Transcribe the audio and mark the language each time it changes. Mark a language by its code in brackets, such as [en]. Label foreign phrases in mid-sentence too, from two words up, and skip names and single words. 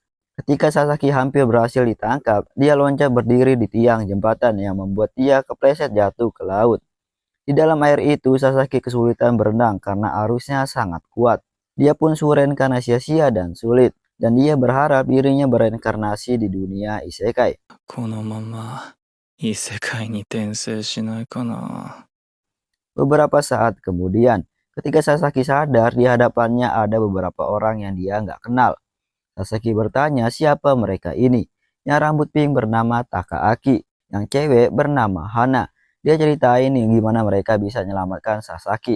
[id] Ketika Sasaki hampir berhasil ditangkap, dia loncat berdiri di tiang jembatan yang membuat dia kepleset jatuh ke laut. Di dalam air itu, Sasaki kesulitan berenang karena arusnya sangat kuat. Dia pun suren karena sia-sia dan sulit, dan dia berharap dirinya bereinkarnasi di dunia isekai. [ja] このまま異世界に転生しないかな。 [id] Beberapa saat kemudian, ketika Sasaki sadar, di hadapannya ada beberapa orang yang dia nggak kenal. Sasaki bertanya siapa mereka ini. Yang rambut pink bernama Takaaki, yang cewek bernama Hana. Dia ceritain nih gimana mereka bisa menyelamatkan Sasaki.